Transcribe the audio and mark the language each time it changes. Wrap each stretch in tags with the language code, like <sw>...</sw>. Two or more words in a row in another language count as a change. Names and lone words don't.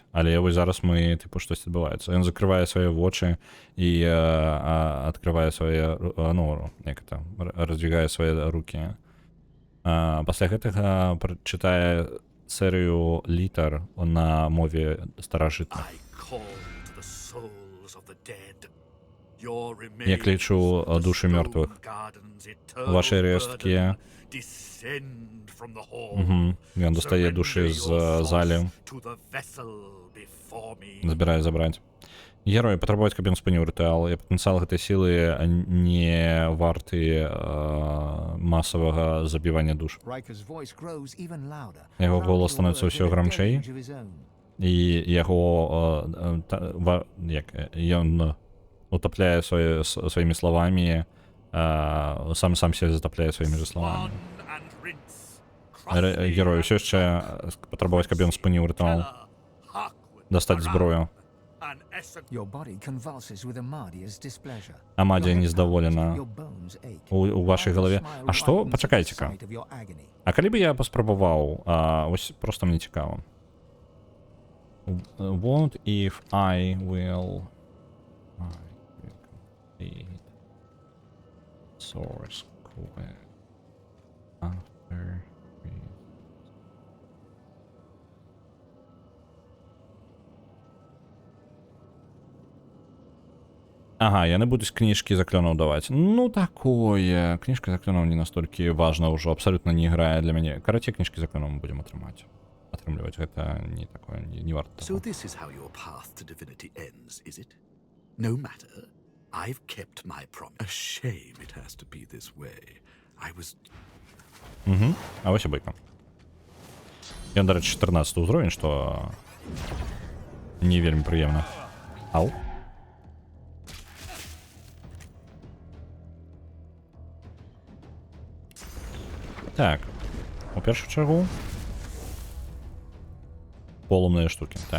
<be>Але вось зараз мы, тыпу, штось адбываецца. Ён закрывае свае вочы і адкрывае свае, ну, як это, раздвигае свае рукі. Пасля гэтага прачытае серію літар на мове старажытных.</be> <uk>Я клічу душі мертвих. Ваші рештки. Угу. Він достає душі з залі. Збирає забрати. Герої потребують,</uk> <be>каб він спиніў рытуал, і патэнцыял гэтай сілы не варты масавага забівання душ.</be> <en>Riker's voice grows even louder.</en> <be>Яго голос становіцца ўсё грамчэй,</be> <en>Of his own.</en> <be>і яго ён утапляе сваімі словамі, сам себе затапляе сваімі же словамі. Герой ўсё яшчэ патрабаваць, каб ён спыніў рытуал, дастаць зброю.</be> <en>Your body convulses with Amadia's displeasure.</en> <be>Амадія</be> <en>Your head</en> <be>нездаволена</be> <en>pounds, your bones ache.</en> <be>у вашай галаве. А што? Пачакайце-ка.</be> <en>Sight of your agony.</en> <be>А калі б я паспрабаваў, ось просто мне цікава.</be> <en>What if I will complete source quest after</en> <be>Ага, я не буду з книжки заклёнаў даваць. Ну, такое. Книжка заклёнаў не настолькі важна ўжо, абсалютна не іграе для мяне. Карацей, книжкі заклёнаў мы будзем атрымліваць. Гэта не такое, не варта</be> <en>So</en> <be>таго.</be> <en>this is how your path to divinity ends, is it? No matter. I've kept my promise. A shame it has to be this way. I was...</en> <be>Угу. А вось і бойка. Ён, да рэчы, 14 ўзровень, што не вельмі прыемна. Ау. Так, у першую чаргу полумныя штукі, так?</be>